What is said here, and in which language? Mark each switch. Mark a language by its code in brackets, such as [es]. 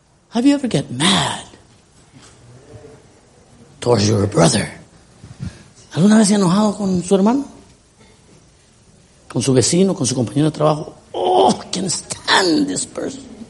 [en] Have you ever get mad towards your brother? [es] ¿Alguna vez se ha enojado con su hermano? ¿Con su vecino? ¿Con su compañero de trabajo? [en] Oh, I can't stand this person.